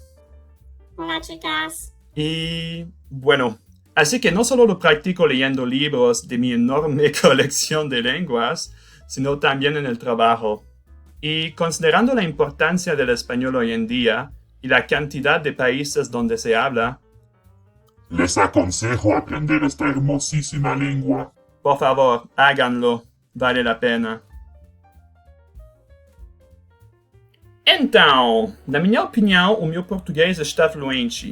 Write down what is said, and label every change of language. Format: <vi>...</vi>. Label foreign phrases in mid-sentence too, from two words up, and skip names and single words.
<es>hola chicas. Y bueno, así que no solo lo practico leyendo libros de mi enorme colección de lenguas, sino también en el trabajo. Y considerando la importancia del español hoy en día y la cantidad de países donde se habla, les aconsejo aprender esta hermosísima lengua. por favor, háganlo. Vale la pena.</es> <pt>Então, na minha opinião, o meu português está fluente.</pt>